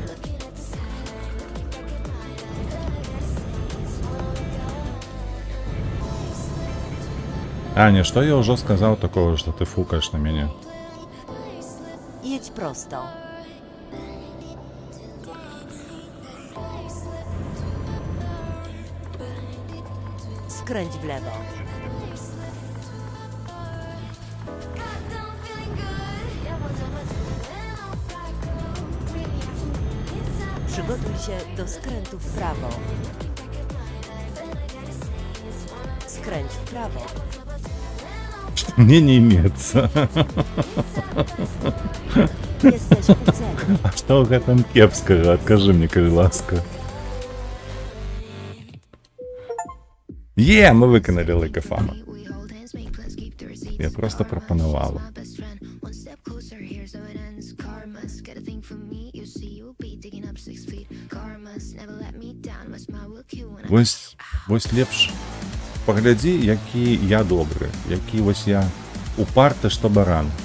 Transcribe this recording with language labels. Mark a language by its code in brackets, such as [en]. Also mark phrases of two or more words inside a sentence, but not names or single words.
[be] Аня, што я ўжо сказаў такого, што ты фукаеш на мяне? [pl] Jedź prosto. Skręć w lewo. Przygotuj się do skrętu w prawo. Skręć w prawo. [ru] Мне не имецца. Jesteś u celu. [be] А што ў гэтым кепскага? Адкажы мне, калі ласка. Мы выканалі [en] Like a Fama. [be] Я просто прапанавала. Вось лепш паглядзі, які я добры, які вось я упарты, што баран.